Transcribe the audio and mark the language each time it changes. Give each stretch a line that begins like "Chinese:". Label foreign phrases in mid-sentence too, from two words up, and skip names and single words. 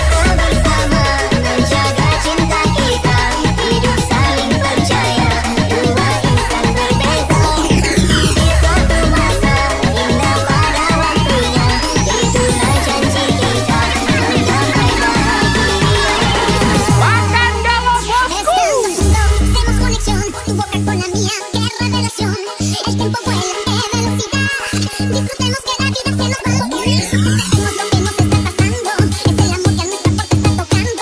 Malay: bersama, menjaga cinta kita, hidup saling percaya, dua insan berbeza. Di suatu masa indah pada waktunya, itulah janji kita, mendamai bahagia.
Spanish: Hacemos conexión, tu boca con la mía, qué revelación. El tiempo vuela, qué velocidad. Disfrutemos que la vida se nos va. Disfrutemos lo que nos está pasando. Es el amor que a nuestra puerta está tocando.